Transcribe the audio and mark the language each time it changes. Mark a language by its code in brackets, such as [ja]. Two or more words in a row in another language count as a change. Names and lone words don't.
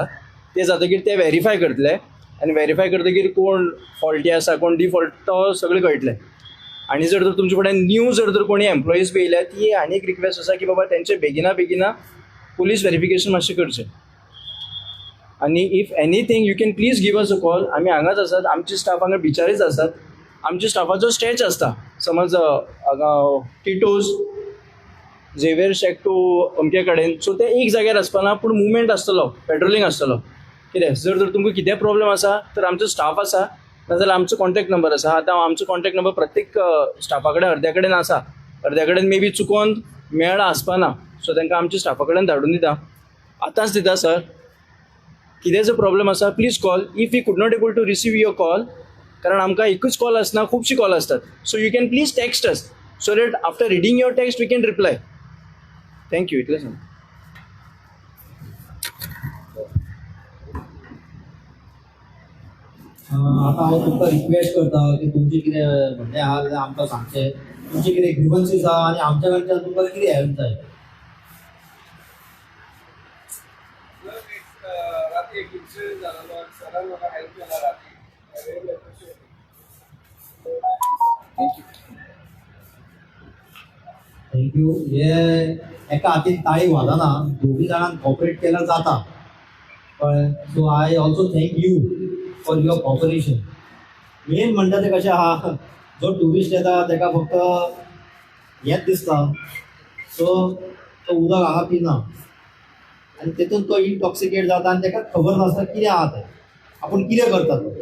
[kok] ते जातकीर ते व्हेरीफाय करतले आनी व्हेरीफाय करतकीर कोण फॉल्टी आसा कोण डिफॉल्ट तो सगळें कळटलें. आनी जर तर तुमचे कडेन न्यू जर तर कोणी एम्प्लॉईज बी येयल्या ती आनी एक रिक्वेस्ट आसा की बाबा तेंचे बेगिना [en] police verification [kok] मातशें करचें. [en] आनी if anything you can please give us a call. [kok] आमी हांगाच आसात, आमचे स्टाफ हांगा बिचारीच आसात. आमच्या स्टाफाचो स्टॅच आसता, समज टिटोज झेवियर शेक टू अमके कडेन. सो ते एक जाग्यार आसपाना, पूण मुवमेंट आसतलो, पेट्रोलिंग आसतलो. कितें जर तर तुमकां कितें प्रॉब्लेम आसा तर आमचो स्टाफ आसा, नाजाल्यार आमचो [en] contact number [kok] आसा. आतां आमचो [en] contact number [kok] प्रत्येक स्टाफा कडेन अर्द्या कडेन आसा, अर्द्या कडेन मे बी चुकोन मेळ्ळा आसपाना. सो तांकां आमच्या स्टाफा कडेन धाडून दिता, आतांच दिता. सर कितें जर प्रॉब्लेम आसा [en] please call. if you could not able to receive your call, [kok] कारण आमकां एकूच कॉल आसना, खुबशी कॉल असतात. [en] so you can please text us so that after reading your text we can reply. [kok] थँक्यू. इतलें सांग. आता हांव तुमकां रिक्वेस्ट करता की तुमचें कितें म्हणणें आहा जाल्यार आमकां सांगचें. तुमचे कितें ग्रिवन्सीस आहा आनी आमच्या कडच्यान तुमकां कितें हेल्प जाय. थँक्यू. हे एका हातीन ताळी वाजना, दोगी जाणांक कॉपरेट केल्यार जाता. [en] so I also thank you for your cooperation. [kok] मेन म्हणटा ते कशें आहा, जो ट्युरिस्ट येता ताका फक्त हेंच दिसता, सो तो उदक हांगा पिना आनी तेतून तो इंटॉक्सिकेट जाता आनी ताका खबर नासता कितें आहा तें, आपूण कितें करता तो.